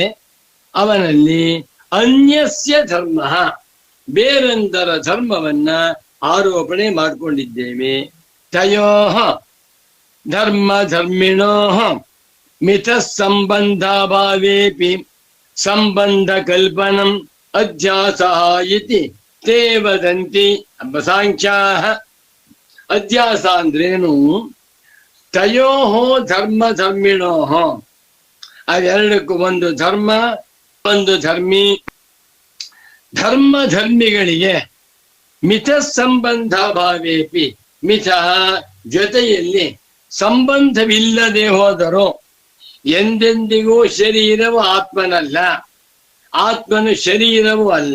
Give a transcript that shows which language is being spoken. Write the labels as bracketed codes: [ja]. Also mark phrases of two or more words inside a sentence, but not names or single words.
[kn] ಅವನಲ್ಲಿ [sa] ಅನ್ಯಸ್ಯ ಧರ್ಮ, [kn] ಬೇರೊಂದರ ಧರ್ಮವನ್ನ ಆರೋಪಣೆ ಮಾಡಿಕೊಂಡಿದ್ದೇವೆ. [sa] ತಯೋ ಧರ್ಮ ಧರ್ಮಿಣೋ ಮಿತ ಸಂಬಂಧ ಭಾವೇಪಿ ಸಂಬಂಧ ಕಲ್ಪನಂ ಅಧ್ಯಾಸ ಇತಿ ತೇ ವದಂತಿ. [kn] ಸಾಂಖ್ಯಾ ಅಧ್ಯಾಸ ಅಂದ್ರೇನು? [sa] ತಯೋಹೋ ಧರ್ಮ ಧರ್ಮಿಣೋಹೋ, [kn] ಅವೆರಡಕ್ಕೂ ಒಂದು ಧರ್ಮ ಒಂದು ಧರ್ಮಿ. ಧರ್ಮ ಧರ್ಮಿಗಳಿಗೆ [sa] ಮಿತ ಸಂಬಂಧ ಭಾವೇಪಿ, [kn] ಮಿತ ಜೊತೆಯಲ್ಲಿ ಸಂಬಂಧವಿಲ್ಲದೆ ಹೋದರೂ ಎಂದೆಂದಿಗೂ ಶರೀರವು ಆತ್ಮನಲ್ಲ, ಆತ್ಮನು ಶರೀರವೂ ಅಲ್ಲ.